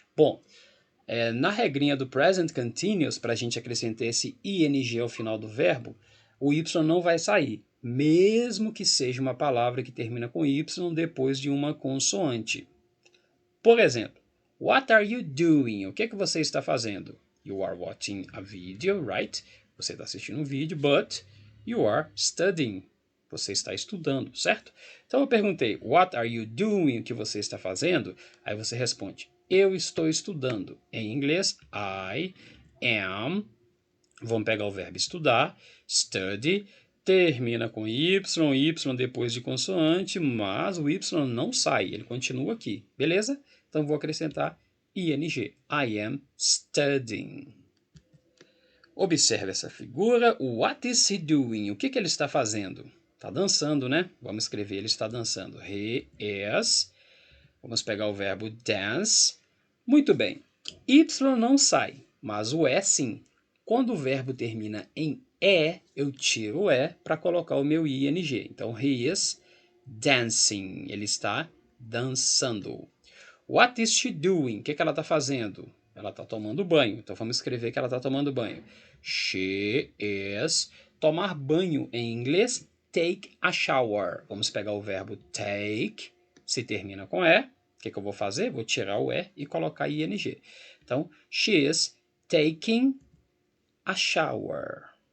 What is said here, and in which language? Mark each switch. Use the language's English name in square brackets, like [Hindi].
[Portuguese] Bom, na regrinha do Present Continuous, para a gente acrescentar esse ing ao final do verbo, o y não vai sair, mesmo que seja uma palavra que termina com y depois de uma consoante. Por exemplo, [English] what are you doing? [Portuguese] O que você está fazendo? [English] You are watching a video, right? [Portuguese] Você está assistindo um vídeo, [English] but you are studying. [Portuguese] Você está estudando, certo? Então eu perguntei, [English] what are you doing? [Portuguese] O que você está fazendo? Aí você responde, eu estou estudando. Em inglês, I am. Vamos pegar o verbo estudar, study, termina com y depois de consoante, mas o y não sai, ele continua aqui, beleza? Então vou acrescentar ing, [English] I am studying. [Portuguese] Observe essa figura, [English] what is he doing? [Portuguese] O que ele está fazendo? Está dançando, né? Vamos escrever, ele está dançando. [English] He is. [Portuguese] Vamos pegar o verbo dance. Muito bem. Y não sai, mas o E sim. Quando o verbo termina em E, eu tiro o E para colocar o meu ing. Então, [English] he is dancing. [Portuguese] Ele está dançando. [English] What is she doing? [Portuguese] O que ela está fazendo? Ela está tomando banho. Então, vamos escrever que ela está tomando banho. [English] She is. [Portuguese] Tomar banho em inglês, [English] take a shower. [Portuguese] Vamos pegar o verbo take, se termina com E. O que eu vou fazer? Vou tirar o E e colocar ing. [English] Então, she is taking a shower.